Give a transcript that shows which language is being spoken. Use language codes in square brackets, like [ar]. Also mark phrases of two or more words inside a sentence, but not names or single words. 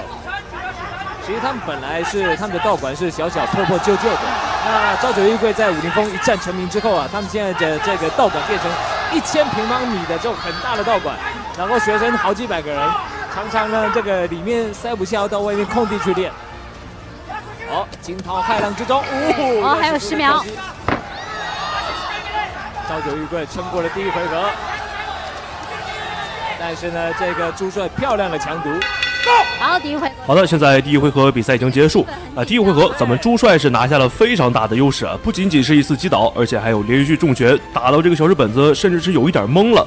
[zh] 其實他們本來是他們的道館是小小破破舊舊的，那朝九玉桂在武林風一戰成名之後啊，他們現在的這個道館變成1000平方米的這種很大的道館，然後學生好幾百個人，常常呢這個裡面塞不下，要到外面空地去練。好，驚濤駭浪之中，還有10秒。朝九玉桂撐過了第1回合，但是呢，這個朱帥漂亮的強毒。好，第1回合。好的，現在第1回合比賽已經結束啊。第1回合，咱們朱帥是拿下了非常大的優勢啊，不僅僅是一次擊倒，而且還有連續重拳，打到這個小日本子甚至是有一點懵了。